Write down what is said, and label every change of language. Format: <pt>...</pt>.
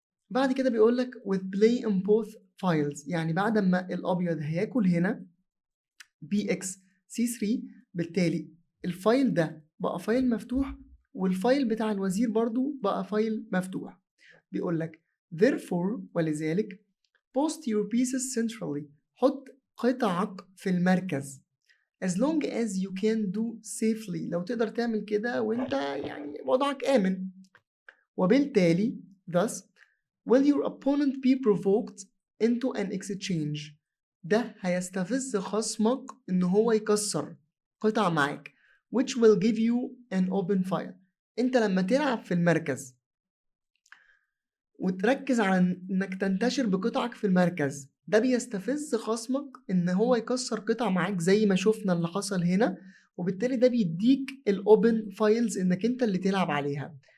<ar>بعد كده بيقول لك</ar> <en>with play in both files،</en> <ar>يعني بعد ما الابيض هياكل هنا bx c3، بالتالي الفايل ده بقى فايل مفتوح، والفايل بتاع الوزير برضو بقى فايل مفتوح. بيقول لك</ar> <en>therefore،</en> <ar>ولذلك</ar> <en>post your pieces centrally،</en> <ar>حط قطعك في المركز</ar> <en>as long as you can do safely،</en> <ar>لو تقدر تعمل كده وانت يعني وضعك آمن. وبالتالي</ar> <en>thus will your opponent be provoked into an exchange،</en> <ar>ده هيستفز خصمك ان هو يكسر قطع معاك</ar> <en>which will give you an open file.</en> <ar>انت لما تلعب في المركز وتركز على انك تنتشر بقطعك في المركز، ده بيستفز خصمك ان هو يكسر قطع معاك زي ما شفنا اللي حصل هنا، وبالتالي ده بيديك الاوبن فايلز انك انت اللي تلعب عليها.</ar>